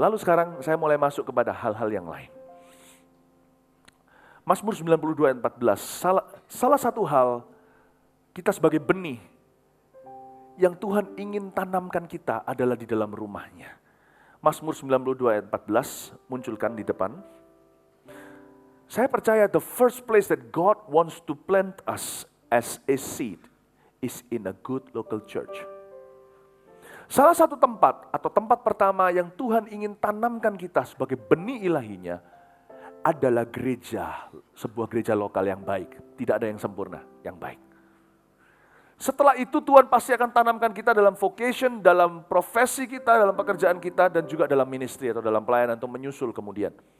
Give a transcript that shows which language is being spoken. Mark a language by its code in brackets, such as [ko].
[id] Lalu sekarang saya mulai masuk kepada hal-hal yang lain. Mazmur 92 ayat 14. Salah satu hal kita sebagai benih yang Tuhan ingin tanamkan kita adalah di dalam rumahnya. Mazmur 92 ayat 14 munculkan di depan. Saya percaya [en] the first place that God wants to plant us as a seed is in a good local church. [id] Salah satu tempat atau tempat pertama yang Tuhan ingin tanamkan kita sebagai benih ilahinya adalah gereja, sebuah gereja lokal yang baik. Tidak ada yang sempurna, yang baik. Setelah itu Tuhan pasti akan tanamkan kita dalam vocation, dalam profesi kita, dalam pekerjaan kita, dan juga dalam ministry atau dalam pelayanan untuk menyusul kemudian.